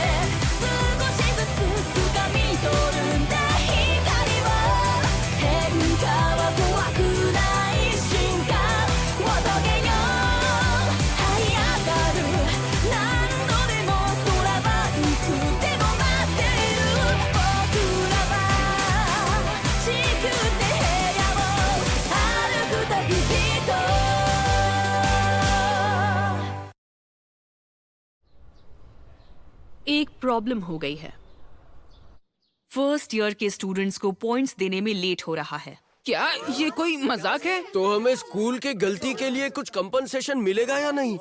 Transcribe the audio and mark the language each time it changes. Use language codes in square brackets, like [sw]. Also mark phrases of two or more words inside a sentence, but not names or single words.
[ja] ップ少しずつ掴み取るんだ光は変化は怖くない進化を遂げよう這い上がる何度でも空はいつでも待ってる僕らは地球って部屋を歩く旅人 [hi] एक प्रॉब्लम हो गई है। [en] first year [hi] के स्टूडेंट्स को पॉइंट्स देने में लेट हो रहा है। क्या ये कोई मजाक है? तो हमें स्कूल के गलती के लिए कुछ कंपनसेशन मिलेगा या नहीं?